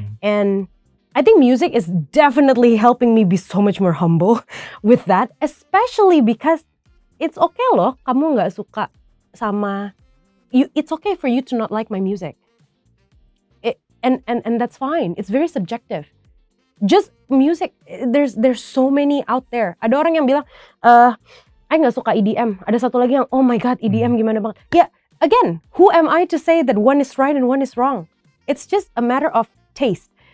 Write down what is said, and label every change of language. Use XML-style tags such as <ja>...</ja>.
<en>And I think music is definitely helping me be so much more humble with that, especially because it's okay</en> <id>loh, kamu nggak suka sama,</id> <en>it's okay for you to not like my music. And that's fine. It's very subjective. Just music, there's so many out there.</en> <id>Ada orang yang bilang,</id> <en>I</en> <id>nggak suka EDM. Ada satu lagi yang,</id> <en>oh my god,</en> <id>EDM gimana banget.</id> <en>Yeah, again, who am I to say that one is right and one is wrong? It's just a matter of taste.</en>